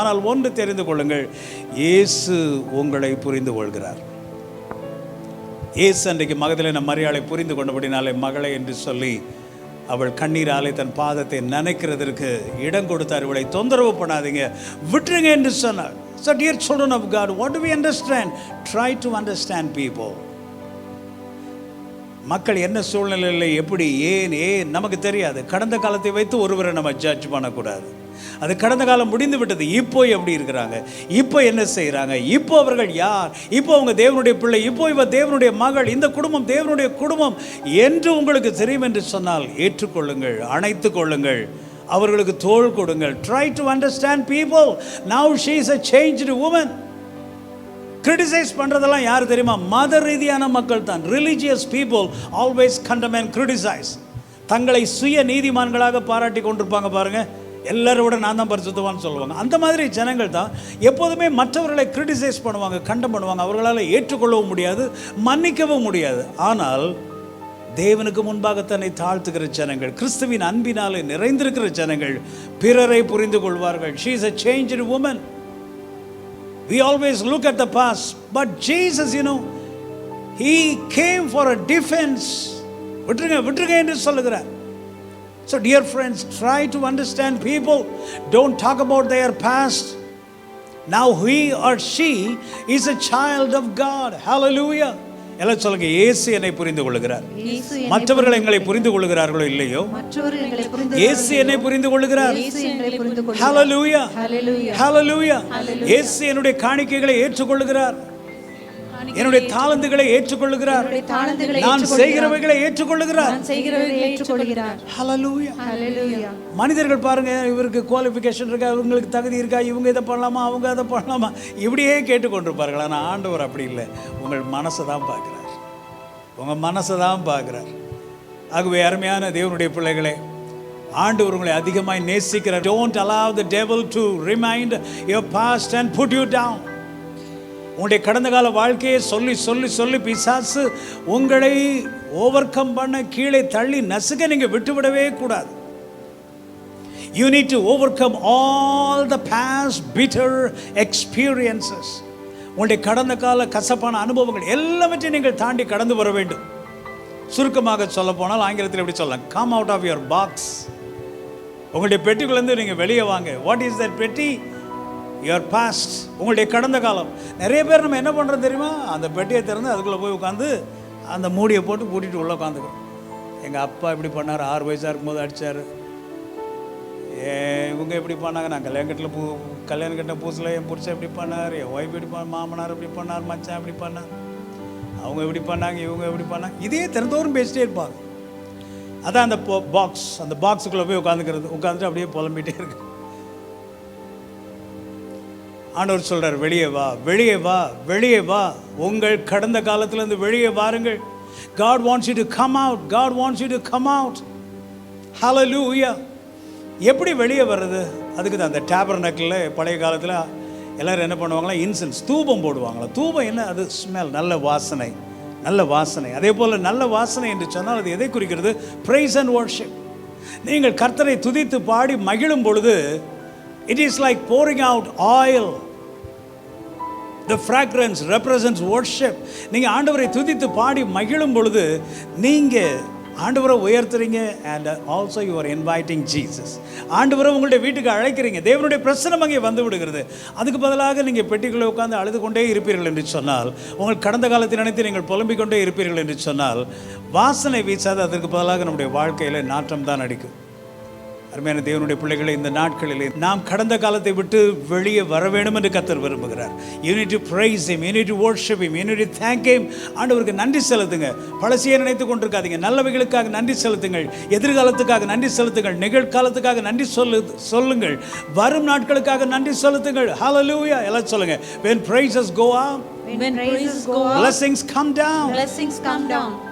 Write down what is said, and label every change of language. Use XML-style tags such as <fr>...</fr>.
<ta>ஆனால் ஒன்று தெரிந்து கொள்ளுங்கள், இயேசு உங்களை புரிந்து கொள்கிறார். இயேசு அன்றைக்கு மகதலேனா மரியாளை புரிந்து கொண்டபடினாலே மகளே என்று சொல்லி அவள் கண்ணீராலே தன் பாதத்தை நனைக்கிறதற்கு இடம் கொடுத்தார். இவளை தொந்தரவு பண்ணாதீங்க, விட்டுருங்க என்று சொன்னார்.</ta> <en>So dear children of God, what do we understand? Try to understand people.</en> <ta>மக்கள் என்ன சூழ்நிலையில் எப்படி ஏன் நமக்கு தெரியாது. கடந்த காலத்தை வைத்து ஒருவரை நம்ம ஜட்ஜ் பண்ணக்கூடாது. அது கடந்த காலம் முடிந்து விட்டது. இப்போ எப்படி இருக்கிறாங்க, இப்போ என்ன செய்கிறாங்க, இப்போ அவர்கள் யார், இப்போ அவங்க தேவனுடைய பிள்ளை, இப்போ இவ தேவனுடைய மகள், இந்த குடும்பம் தேவனுடைய குடும்பம் என்று உங்களுக்கு தெரியும் என்று சொன்னால் ஏற்றுக்கொள்ளுங்கள், அணைத்து கொள்ளுங்கள், அவர்களுக்கு தோள் கொடுங்கள்.</ta> <en>Try to understand people. Now she is a changed woman.</en> <ta>Criticise பண்ணுறதெல்லாம் யார் தெரியுமா? மத ரீதியான மக்கள் தான்.</ta> <en>Religious people always condemn and criticise.</en> <ta>தங்களை சுய நீதிமான்களாக பாராட்டி கொண்டிருப்பாங்க பாருங்க. எல்லாரோட நான் தான் பரிசுத்தவான்னு சொல்லுவாங்க. அந்த மாதிரி ஜனங்கள் தான் எப்போதுமே மற்றவர்களை கிரிட்டிசைஸ் பண்ணுவாங்க, கண்டம் பண்ணுவாங்க. அவர்களால் ஏற்றுக்கொள்ளவும் முடியாது, மன்னிக்கவும் முடியாது. ஆனால் தேவனுக்கு முன்பாக தன்னை தாழ்த்துகிற ஜனங்கள், கிறிஸ்துவின் அன்பினாலே நிறைந்திருக்கிற ஜனங்கள் பிறரை புரிந்து கொள்வார்கள்.</ta> <en>She is a changed woman. We always look at the past, but Jesus, he came for a defense.</en> <ta>விட்டுருங்க என்று சொல்லுகிறார்.</ta> <en>So dear friends, try to understand people. Don't talk about their past. Now he or she is a child of God. Hallelujah.</en> <ta>எல்லாம் சொல்லுங்க, இயேசு என்னை புரிந்து கொள்கிறார். மற்றவர்கள் எங்களை புரிந்து கொள்கிறார்களோ இல்லையோ, இயேசு என்னை புரிந்து கொள்கிறார். ஹல்லேலூயா, ஹல்லேலூயா. இயேசு என்னுடைய காணிக்கைகளை ஏற்றுக்கொள்கிறார், என்னுடைய தாளந்துகளை ஏற்றுக்கொள்கிறார், நான் செய்கிறவைகளை ஏற்றுக்கொள்கிறார். ஹல்லேலூயா, ஹல்லேலூயா. மனிதர்கள் பாருங்க, இவருக்கு குவாலிஃபிகேஷன் இருக்கா, இவங்களுக்கு தகுதி இருக்கா, இவங்க இதை பண்ணலாமா, அவங்க அதை பண்ணலாமா, இப்படியே கேட்டுக்கொண்டிருப்பார்கள். ஆனால் ஆண்டவர் அப்படி இல்லை, உங்கள் மனசை தான் பார்க்குறார், உங்கள் மனசை தான் பார்க்குறார். ஆகவே அருமையான தேவனுடைய பிள்ளைகளே, ஆண்டவர் உங்களை அதிகமாய் நேசிக்கிறார்.</ta> <en>Don't allow the devil to remind your past and put you down.</en> <ta>உங்களுடைய கடந்த கால வாழ்க்கையை சொல்லி சொல்லி சொல்லி பிசாசு உங்களை ஓவர் கம் பண்ண, கீழே தள்ளி நசுக்க நீங்கள் விட்டுவிடவே கூடாது.</ta> <en>You need to overcome all the past bitter experiences.</en> <ta>உங்களுடைய கடந்த கால கசப்பான அனுபவங்கள் எல்லாவற்றையும் நீங்கள் தாண்டி கடந்து வர வேண்டும். சுருக்கமாக சொல்ல போனால் ஆங்கிலத்தில் எப்படி சொல்லலாம்?</ta> <en>Come out of your box.</en> <ta>உங்களுடைய பெட்டிக்குள்ளேருந்து நீங்கள் வெளியே வாங்க.</ta> <en>What is that பெட்டி? Your past.</en> <ta>உங்களுடைய கடந்த காலம். நிறைய பேர் நம்ம என்ன பண்ணுறோம் தெரியுமா? அந்த பெட்டியை திறந்து அதுக்குள்ளே போய் உட்காந்து அந்த மூடியை போட்டு பூட்டிட்டு உள்ளே உட்காந்துக்கிறோம். எங்கள் அப்பா இப்படி பண்ணார், 6 வயசாக இருக்கும்போது அடித்தார், இவங்க எப்படி பண்ணாங்க, நான் கல்யாணம் கட்ட புதுசில் என் புருஷன் இப்படி பண்ணார், என் ஒய்ஃப் இப்படி மாமனார் இப்படி பண்ணார், மச்சான் இப்படி பண்ணார், அவங்க எப்படி பண்ணாங்க, இவங்க எப்படி பண்ணாங்க, இதே திறந்தோறும் பேசிட்டே இருப்பாங்க. அதான் அந்த பாக்ஸ், அந்த பாக்ஸுக்குள்ளே போய் உட்காந்துட்டு அப்படியே புலம்பிகிட்டே இருக்கு. ஆண்டவர் சொல்கிறார், வெளியே வா, வெளியே வா, வெளியே வா, உங்கள் கடந்த காலத்திலேருந்து வெளியே வாருங்கள்.</ta> <en>God wants you to come out. God wants you to come out.</en> <ta>Hallelujah. எப்படி வெளியே வர்றது? அதுக்கு தான் அந்த டேபர்னக்கில் பழைய காலத்தில் எல்லோரும் என்ன பண்ணுவாங்களா, இன்சென்ஸ் தூபம் போடுவாங்களா. தூபம் என்ன? அது ஸ்மெல், நல்ல வாசனை, நல்ல வாசனை. அதே போல் நல்ல வாசனை என்று சொன்னால் அது எதை குறிக்கிறது?</ta> <en>Praise and worship.</en> <ta>நீங்கள் கர்த்தரை துதித்து பாடி மகிழும் பொழுது</ta> <en>it is like pouring out oil. The fragrance represents worship.</en> <ta>நீங்கள் ஆண்டவரை துதித்து பாடி மகிழும் பொழுது நீங்கள் ஆண்டவரை உயர்த்துறீங்க.</ta> <en>and also you are inviting Jesus.</en> <ta>ஆண்டவரை உங்களுடைய வீட்டுக்கு அழைக்கிறீங்க. தேவனுடைய பிரசன்னம் அங்கே வந்து விடுகிறது. அதுக்கு பதிலாக நீங்கள் பெட்டிக்குள்ளே உட்கார்ந்து அழுது கொண்டே இருப்பீர்கள் என்று சொன்னால், உங்கள் கடந்த காலத்தை நினைத்து நீங்கள் புலம்பிக் கொண்டே இருப்பீர்கள் என்று சொன்னால், வாசனை வீசாது. அதற்கு பதிலாக நம்முடைய வாழ்க்கையில் நாற்றம் தான் அடிக்கும். அருமையான தேவனுடைய பிள்ளைகளை, இந்த நாட்களிலே நாம் கடந்த காலத்தை விட்டு வெளியே வர வேண்டும் என்று கர்த்தர் விரும்புகிறார்.</ta> <en>You need to praise him, you need to worship him, you need to thank him.</en> <ta>ஆண்டவருக்கு நன்றி செலுத்துங்க. பழசையே நினைத்து கொண்டிருக்காதீங்க. நல்லவைகளுக்காக நன்றி செலுத்துங்கள், எதிர்காலத்துக்காக நன்றி செலுத்துங்கள், நிகழ்காலத்துக்காக நன்றி சொல்லுங்கள், வரும் நாட்களுக்காக நன்றி செலுத்துங்கள்.</ta> <en>Hallelujah.</en> <ta>எல்லாம் சொல்லுங்க.</ta> <en>When praises go up, When praises go up, blessings come down. blessings come down.</en>